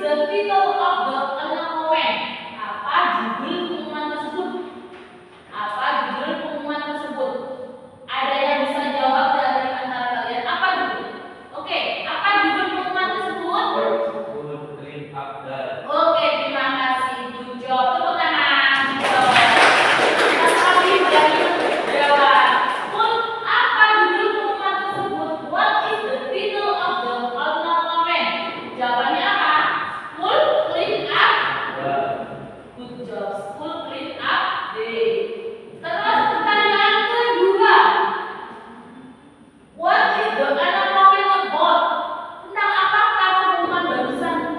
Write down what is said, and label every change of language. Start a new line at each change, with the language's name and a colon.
English: title of the announcement.
Indonesian: Apa judul pengumuman tersebut? Apa judul pengumuman tersebut? Ada yang bisa jawab dari antara kalian? Apa judul? Oke, apa judul pengumuman tersebut?
English: School clean up day.
Indonesian: Oke, terima kasih.
English: Good job.
Indonesian: Tepuk tangan. Good job. Sekali dari jawab. Apa judul pengumuman tersebut?
English: What is the title of the announcement?
Indonesian: Jawabannya apa?
English: School clean up. Good job. School clean up day.
Indonesian: Terus pertanyaan kedua.
English: What is the announcement about?
Indonesian: Tentang apakah pengumuman barusan?